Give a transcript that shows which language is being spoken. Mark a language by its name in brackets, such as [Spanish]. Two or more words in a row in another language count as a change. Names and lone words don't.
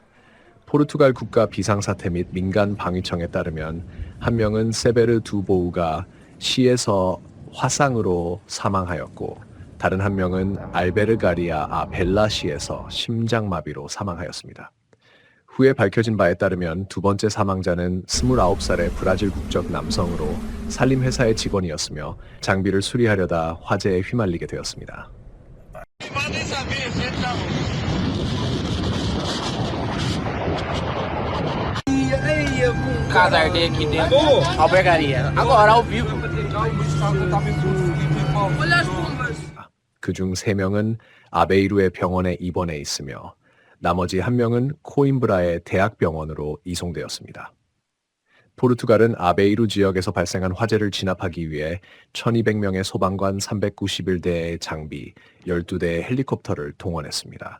[Korean] 포르투갈 국가 비상사태 및 민간 방위청에 따르면 한 명은 세베르 두보우가 시에서 화상으로 사망하였고 다른 한 명은 알베르가리아 벨라시에서 심장마비로 사망하였습니다. 후에 밝혀진 바에 따르면 두 번째 사망자는 29살의 브라질 국적 남성으로 산림회사의 직원이었으며 장비를 수리하려다 화재에 휘말리게 되었습니다. [Portuguese] Casa aqui dentro. Albergaria. Agora ao vivo. [Korean] 그중 3명은 아베이루의 병원에 입원해 있으며 나머지 1명은 코임브라의 대학병원으로 이송되었습니다. 포르투갈은 아베이루 지역에서 발생한 화재를 진압하기 위해 1200명의 소방관 391대의 장비, 12대의 헬리콥터를 동원했습니다.